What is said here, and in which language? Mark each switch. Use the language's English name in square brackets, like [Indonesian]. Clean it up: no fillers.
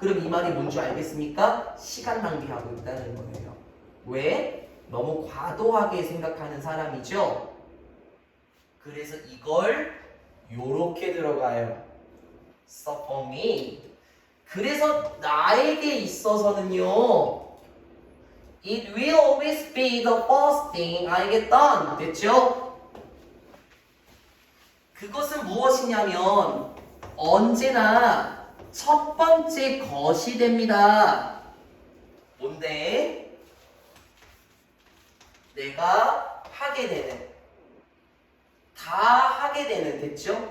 [Korean] 그럼 이 말이 뭔지 알겠습니까? 시간 낭비하고 있다는 거예요. 왜? 너무 과도하게 생각하는 사람이죠. 그래서 이걸 요렇게 들어가요. [English] Suffer me. [Korean] 그래서 나에게 있어서는요. [English] It will always be the first thing I get done. [Korean] 됐죠? 그것은 무엇이냐면 언제나 첫 번째 것이 됩니다. 뭔데? 내가 하게 되는 다 하게 되는 됐죠?